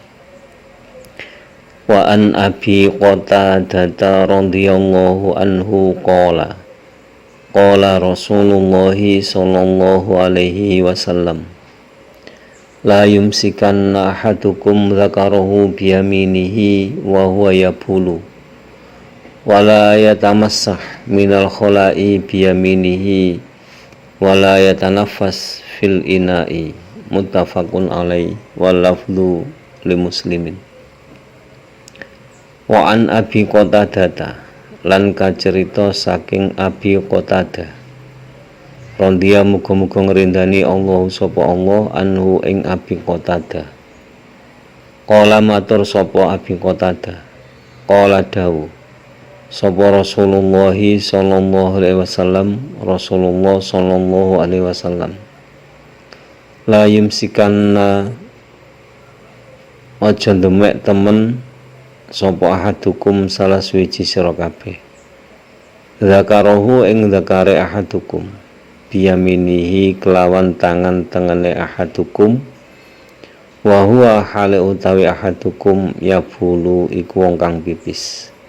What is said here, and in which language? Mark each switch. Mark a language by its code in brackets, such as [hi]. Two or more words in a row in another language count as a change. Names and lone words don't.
[ar] وعن أبي قتادة رضي الله عنه قال رسول الله صلى الله عليه وسلم لا يمسكن أحدكم ذكره بيمينه وهو يبول ولا يتمسح من الخلاء بيمينه ولا يتنفس في الإناء. متفق عليه واللفظ لمسلم. وعن أبي قتادة [jv] lan kacerita saking Abi Qatadah radhiya muga-muga ngrindani Allah sapa Allah anhu ing Abi Qatadah. [ar] Qala [jv] matur sapa [ar] Abi Qatadah, qala [jv] dawu sapa [ar] رسول الله صلى الله عليه وسلم رسول الله صلى الله عليه وسلم لا يمسكن [jv] aja demek temen sapa ahadukum salah suwiji sira kabeh zakarahu ing zakare ahadukum biyaminihi kelawan tangan tengene ahadukum [ar] وهو [jv] hale utawi ahadukum yabulu iku wong kang pipis